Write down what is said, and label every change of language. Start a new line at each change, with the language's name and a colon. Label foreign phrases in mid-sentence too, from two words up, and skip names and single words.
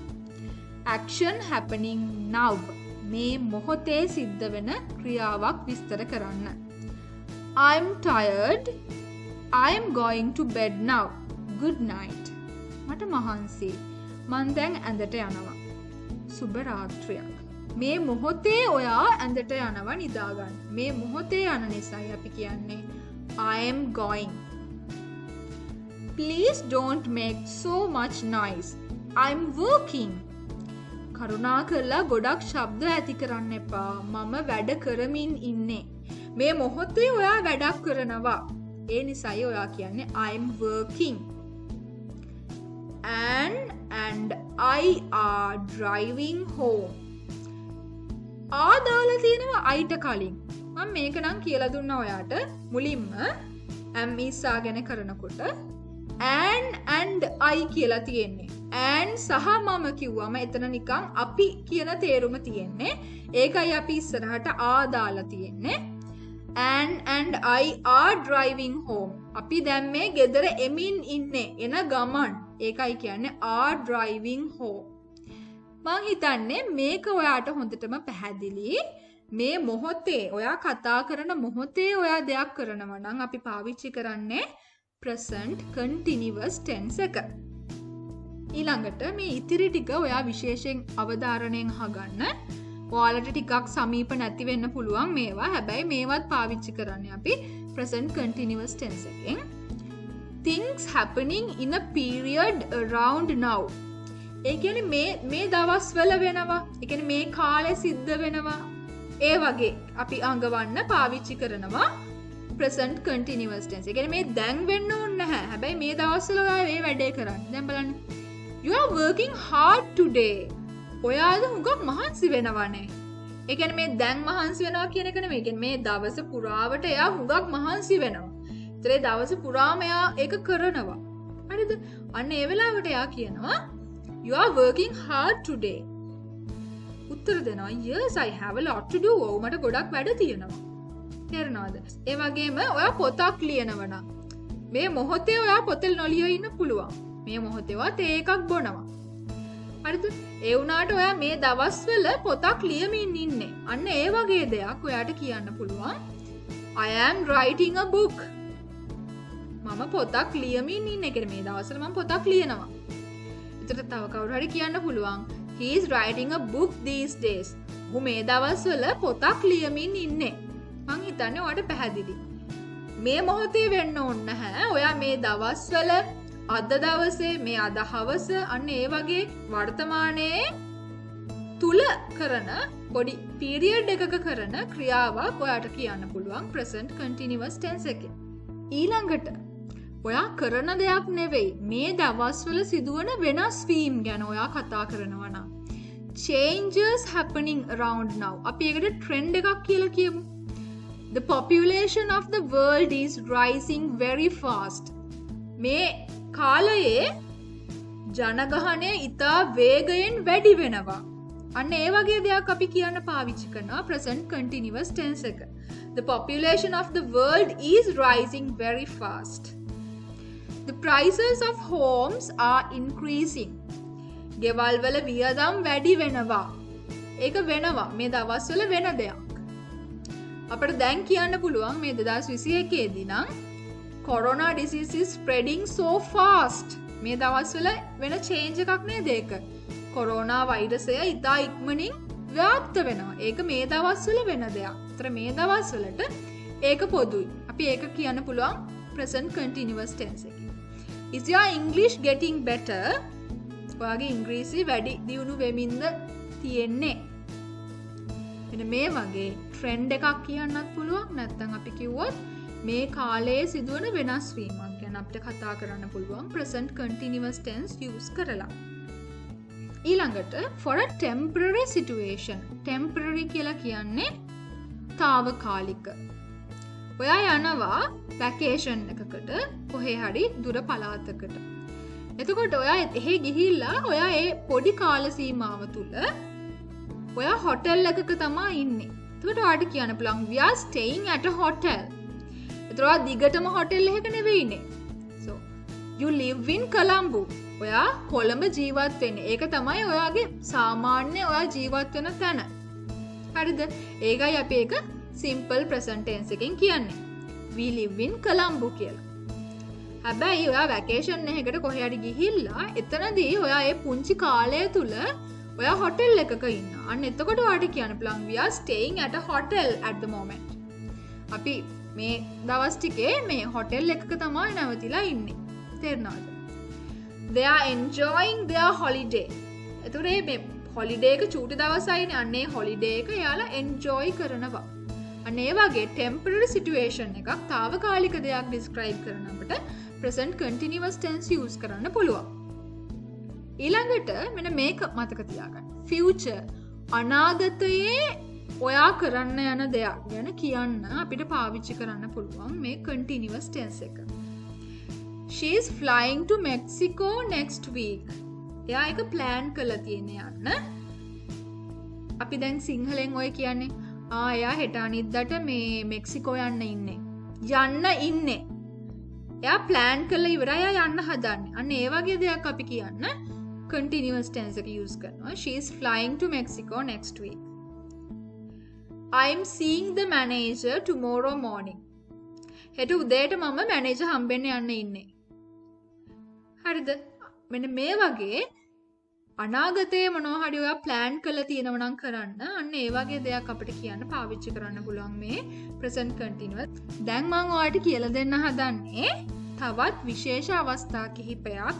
English: action happening now.
Sinhala: මේ මොහොතේ සිද්ධ වෙන ක්‍රියාවක් විස්තර කරන්න.
English: I'm tired. I'm going to bed now. Good night.
Sinhala: මට මහන්සි. මං දැන් ඇඳට යනවා. සුබ රාත්‍රියක්. මේ මොහොතේ ඔයා ඇඳට යනවා නිදා ගන්න. මේ මොහොතේ යන නිසායි අපි කියන්නේ
English: I am going. Please don't make so much noise. I'm working.
Sinhala: කරුණාකරලා ගොඩක් ශබ්ද ඇති කරන්න එපා. මම වැඩ කරමින් ඉන්නේ. මේ මොහොතේ ඔයා වැඩක් කරනවා. ඒ නිසායි ඔයා කියන්නේ
English: I'm working. And I are driving home.
Sinhala: ආ දාලා තියෙනවා අයිට කලින්. මම මේක නම් කියලා දුන්නා ඔයාට මුලින්ම
English: am is
Sinhala: ආගෙන කරනකොට
English: and I
Sinhala: කියලා තියෙන්නේ. and සහ මම කිව්වම එතන නිකන් අපි කියන තේරුම තියෙන්නේ. ඒකයි අපි ඉස්සරහට ආ දාලා තියෙන්නේ.
English: and I are driving home.
Sinhala: අපි දැන් මේ ගෙදර එමින් ඉන්නේ. එන ගමන්. ඒකයි කියන්නේ are driving home. මං හිතන්නේ මේක ඔයාට හොඳටම පැහැදිලි. මේ මොහොතේ ඔයා කතා කරන මොහොතේ ඔයා දෙයක් කරනවා නම් අපි පාවිච්චි කරන්නේ
English: present continuous tense
Sinhala: එක. ඊළඟට මේ ඉතිරි ටික ඔයා විශේෂයෙන් අවධාරණයෙන් අහගන්න. ඔයාලට ටිකක් සමීප නැති වෙන්න පුළුවන් මේවා. හැබැයි මේවත් පාවිච්චි කරන්නේ අපි
English: present continuous tense
Sinhala: එකෙන්.
English: Things happening in a period around now.
Sinhala: ඒ කියන්නේ මේ දවස්වල වෙනවා. ඒ කියන්නේ මේ කාලේ සිද්ධ වෙනවා. ඒ වගේ අපි අඟවන්න පාවිච්චි කරනවා
English: present continuous tense.
Sinhala: ඒ කියන්නේ මේ දැන් වෙන්න ඕනේ නැහැ. හැබැයි මේ දවස්වල ඔයා මේ වැඩේ කරන්නේ. දැන් බලන්න.
English: You are working hard today.
Sinhala: ඔයාද හුඟක් මහන්සි වෙනවනේ. ඒ කියන්නේ මේ දැන් මහන්සි වෙනවා කියන එක නෙමෙයි. ඒ කියන්නේ මේ දවස පුරාවට එයා හුඟක් මහන්සි වෙනවා. ඒතර ඒ දවස පුරාම එයා ඒක කරනවා. හරිද? අන්න ඒ වෙලාවට එයා කියනවා You are working hard today. උත්තර දෙනවා
English: Yes, I have a lot to do.
Sinhala: ඔව් මට ගොඩක් වැඩ තියෙනවා. තේරෙනවද? ඒ වගේම ඔයා පොතක් ලියනවා නම් මේ මොහොතේ ඔයා පොත නොලිය ඉන්න පුළුවන්. මේ මොහොතේවත් තේ එකක් බොනවා. හරිද? ඒ වුණාට ඔයා මේ දවස්වල පොතක් ලියමින් ඉන්නේ. අන්න ඒ වගේ දෙයක් ඔයාට කියන්න පුළුවන්.
English: I am writing a book.
Sinhala: මම පොතක් ලියමින් ඉන්නේ. කියන්නේ මේ දවස්වල මම පොතක් ලියනවා. ඒතර තව කවුරු හරි කියන්න පුළුවන්.
English: He is writing a book these days.
Sinhala: ඔහු මේ දවස්වල පොතක් ලියමින් ඉන්නේ. මං හිතන්නේ ඔයාට පැහැදිලි. මේ මොහොතේ වෙන්න ඕන නැහැ. ඔයා මේ දවස්වල අද දවසේ මේ අද හවස අන්න ඒ වගේ වර්තමානයේ තුල කරන පොඩි පීරියඩ් එකක කරන ක්‍රියාවක් ඔයාට කියන්න පුළුවන්
English: present continuous tense
Sinhala: එකේ. ඊළඟට ඔයා කරන දෙයක් නෙවෙයි මේ දවස්වල සිදුවන වෙනස් වීම් ගැන ඔයා කතා කරනවා නම්
English: changes happening around now.
Sinhala: අපි ඒකට trend එකක් කියලා කියමු.
English: The population of the world is rising very fast.
Sinhala: මේ කාලයේ ජනගහනය ඉතා වේගයෙන් වැඩි වෙනවා. අන්න ඒ වගේ දෙයක් අපි කියන්න පාවිච්චි කරනවා
English: present continuous tense
Sinhala: එක.
English: The population of the world is rising very fast. The prices of homes are increasing.
Sinhala: ගෙවල් වල වියදම් වැඩි වෙනවා. ඒක වෙනවා. මේ දවස්වල වෙන දෙයක්. අපිට දැන් කියන්න පුළුවන් මේ 2021 දී නම්
English: corona disease is spreading so fast.
Sinhala: මේ දවස්වල වෙන change එකක් නේද ඒක? corona වෛරසය ඉතා ඉක්මනින් ව්‍යාප්ත වෙනවා. ඒක මේ දවස්වල වෙන දෙයක්. ඒතර මේ දවස්වලට ඒක පොදුයි. අපි ඒක කියන්න පුළුවන්
English: present continuous tense
Sinhala: එකේ.
English: Is your English getting better?
Sinhala: ඔයාගේ ඉංග්‍රීසි වැඩි දියුණු වෙමින්ද තියෙන්නේ? මෙන්න මේ වගේ ට්‍රෙන්ඩ් එකක් කියන්නත් පුළුවන්. නැත්නම් අපි කිව්වොත් මේ කාලයේ සිදුවන වෙනස් වීමක් ගැන අපිට කතා කරන්න පුළුවන්
English: present continuous tense use
Sinhala: කරලා.
English: ඊළඟට for a temporary situation.
Sinhala: temporary කියලා කියන්නේ తాවකාලික. ඔයා යනවා වැකේෂන් එකකට කොහේ හරි දුර පළාතකට. එතකොට ඔයා එහෙ ගිහිල්ලා ඔයා ඒ පොඩි කාල සීමාව තුල ඔයා හොටෙල් එකක තමයි ඉන්නේ. එතකොට ඔයාට කියන්න පුළුවන්
English: we are staying at a hotel.
Sinhala: එතකොට ඔයා දිගටම හොටෙල් එකක නෙවෙයි ඉන්නේ.
English: so you live in Colombo.
Sinhala: ඔයා කොළඹ ජීවත් වෙන්නේ. ඒක තමයි ඔයාගේ සාමාන්‍ය ඔයා ජීවත් වෙන තැන. හරිද? ඒකයි අපි ඒක
English: simple present tense
Sinhala: එකෙන් කියන්නේ.
English: we live in Colombo කියලා.
Sinhala: හැබැයි ඔයා වැකේෂන් එකකට කොහේ හරි ගිහිල්ලා එතනදී ඔයා ඒ පුංචි කාලය තුල ඔයා හොටෙල් එකක ඉන්නවා. අන්න එතකොට ඔයාට කියන්න පුළුවන්
English: we are staying at a hotel at the moment.
Sinhala: අපි මේ දවස් ටිකේ මේ හොටෙල් එකක තමයි නැවතිලා ඉන්නේ. තේරෙනවද?
English: They are enjoying their holiday.
Sinhala: එතකොට මේ හොලිඩේ එක චූටි දවසයිනේ. අන්න ඒ හොලිඩේ එක යාලා enjoy කරනවා. අන්න ඒ වගේ
English: temporary situation
Sinhala: එකක් తాවකාලික දෙයක් describe කරන අපිට
English: present continuous tense use
Sinhala: කරන්න පුළුවන්. ඊළඟට මෙන්න මේක මතක තියාගන්න. future අනාගතයේ ඔයා කරන්න යන දෙයක් ගැන කියන්න අපිට පාවිච්චි කරන්න පුළුවන් මේ
English: continuous tense
Sinhala: එක.
English: She is flying to Mexico next week.
Sinhala: එයා එක plan කරලා තියෙන යන්න. අපි දැන් සිංහලෙන් ඔය කියන්නේ එයා හෙට අනිද්දාට මේ මෙක්සිකෝ යන්න ඉන්නේ. එයා plan කරලා ඉවරයි එයා යන්න හදන්නේ. අන්න ඒ වගේ දෙයක් අපි කියන්න
English: continuous tense
Sinhala: එක use කරනවා.
English: She is flying to Mexico next week. I'm seeing the manager tomorrow morning.
Sinhala: හෙට උදේට මම මැනේජර් හම්බෙන්න යන්න ඉන්නේ. හරිද? මෙන්න මේ වගේ අනාගතයේ මොනවා හරි ඔයා plan කරලා තියෙනවා නම් කරන්න අන්න ඒ වගේ දෙයක් අපිට කියන්න පාවිච්චි කරන්න පුළුවන් මේ
English: present continuous.
Sinhala: දැන් මම ඔයාලට කියලා දෙන්න හදන්නේ තවත් විශේෂ අවස්ථා කිහිපයක්.